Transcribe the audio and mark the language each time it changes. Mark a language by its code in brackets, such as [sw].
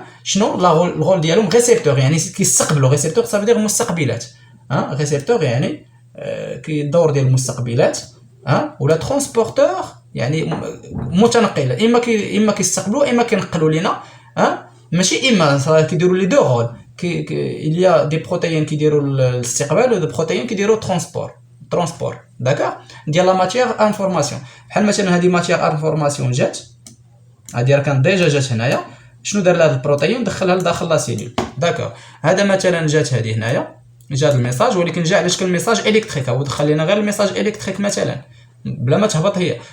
[ar] شنو لا الرول ديالهم؟ ريسبتور، يعني كيستقبلوا. ريسبتور صافي دير مستقبلات. ريسبتور يعني كيدور ديال المستقبلات. ولا ترانسبورتور يعني متنقل، اما كيستقبلوا اما كينقلوا لينا. ماشي اما كيديروا لي دو رول. [fr] il y a des protéines qui diront الاستقبال و des protéines qui diront transport. [ar] داكوغ. ديال لا ماتيير انفورماسيون. بحال مثلا هذه ماتيير انفورماسيون جات، هذه راه كانت ديجا جات هنايا. شنو دار لهاد البروتين؟ دخلها لداخل لا سيلول. داكوغ. هذا مثلا جات هذه هنايا، جا الميساج، ولكن جا على شكل ميساج الكتريك، او دخل لنا غير الميساج الكتريك مثلا بلا ما تهبط هي.